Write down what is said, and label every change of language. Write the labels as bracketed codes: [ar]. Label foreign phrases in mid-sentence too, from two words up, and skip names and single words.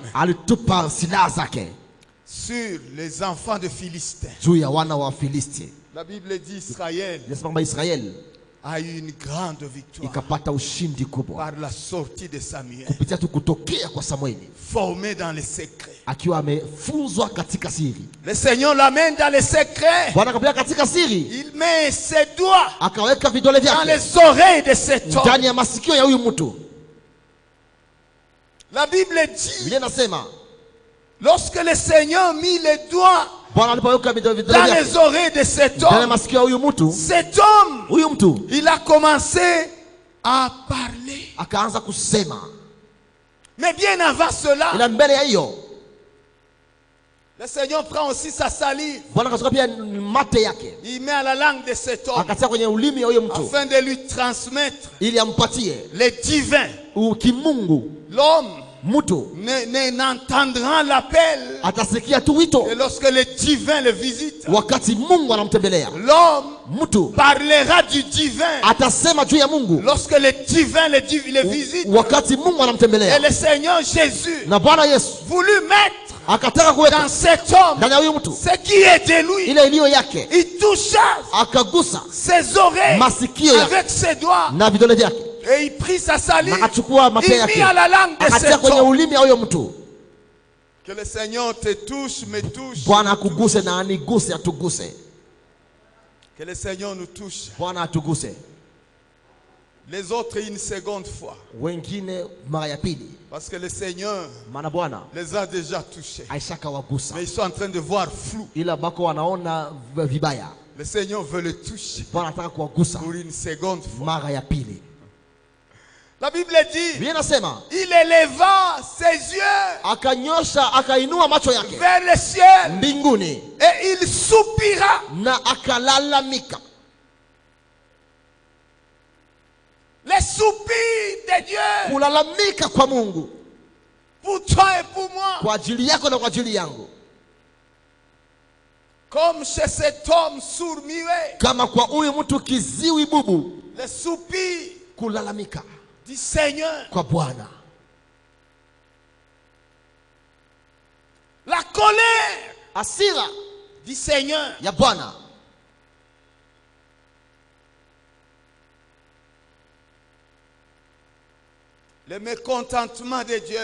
[sw] alitupa silaha zake [fr] sur les enfants de Philistins. [sw] juu ya wana wa Filisti. [fr] La Bible dit Israël [sw] Inasema kwamba Israeli [fr] a eu une grande victoire [sw] ikapata ushindi kubwa [fr] par la sortie de Samuel, [sw] kupitia tu kutokea kwa Samueli, [fr] formé dans les secrets. [sw] akiwa amefunzwa katika siri. [fr] Le Seigneur l'amène dans les secrets. [sw] Bwana akapeleka katika siri, [fr] Il met ses doigts [sw] akaweka vidole [fr] dans [sw] vyake [fr] les oreilles de cet homme. [sw] ndani ya masikio ya huyu mtu. [fr] La Bible dit, [sw] Biblia inasema [fr] lorsque le Seigneur mit les doigts [sw] Bwana alipoweka vidole [fr] dans [sw] vyake [fr] les oreilles de cet [sw] ndani ya [fr] homme, [sw] masikio ya huyu mtu, [fr] cet homme, il a commencé à parler. [sw] akaanza kusema. [fr] Mais bien avant cela, [sw] Ila mbele ya hiyo [fr] le Seigneur prend aussi sa salive. [sw] Bwana akachukua pia mate yake [fr] Il met à la langue de cet homme [sw] akatia kwenye ulimi ya huyo mtu [fr] afin de lui transmettre [sw] ili ampatie [fr] les divins. [sw] kimungu. [fr] L'homme [sw] Mtu [fr] n'entendra l'appel [sw] atasikia tu wito [fr] que lorsque le divin le visite. [sw] wakati Mungu anamtembelea. [fr] L'homme [sw] Mtu [fr] parlera du divin [sw] atasema juu ya Mungu [fr] lorsque le divin le visite. [sw] wakati Mungu [fr] Et [sw] anamtembelea. [fr] le Seigneur Jésus [sw] Na Bwana Yesu [fr] voulut mettre [sw] akataka [fr] dans [sw] kuweka [fr] cet homme [sw] ndani ya huyu mtu [fr] ce qui est de lui. [sw] ile iliyo yake, [fr] Il toucha [sw] akagusa [fr] ses oreilles [sw] masikio yake [fr] avec ses doigts [sw] na vidole vyake, [fr] et il prit sa salive. [sw] na akachukua mate [fr] Il mit [sw] yake [fr] à la langue de [sw] akatia [fr] cet [sw] kwenye [fr] homme. [sw] ulimi ya huyo mtu. [fr] Que le Seigneur te touche, me touche. [sw] Bwana akuguse na aniguse, atuguse. [fr] Que le Seigneur nous touche. [sw] Bwana atuguse. [fr] Les autres une seconde fois. [sw] Wengine mara ya pili, [fr] Parce que le Seigneur [sw] maana Bwana [fr] les a déjà touchés. [sw] aishaka wagusa, [fr] Mais ils sont en train de voir flou. [sw] ila bako wanaona vibaya. [fr] Le Seigneur veut le toucher [sw] Bwana anataka kuwagusa [fr] pour une seconde fois. [sw] mara ya pili. [fr] La Bible dit, [sw] Biblia inasema [fr] il éleva ses yeux [sw] akanyosha, akainua macho yake [fr] vers le ciel [sw] mbinguni [fr] et il soupira. [sw] na akalalamika. [fr] Les soupirs de Dieu [sw] Kulalamika kwa Mungu [fr] pour toi et pour moi. [sw] kwa ajili yako na kwa ajili yangu, [fr] Comme chez cet homme sourd-muet. [sw] kama kwa huyu mtu kiziwi bubu. [fr] Les soupirs [sw] Kulalamika [fr] du Seigneur. [sw] kwa Bwana, [fr] La colère [sw] hasira [fr] du Seigneur. [sw] ya Bwana, [fr] Le mécontentement de Dieu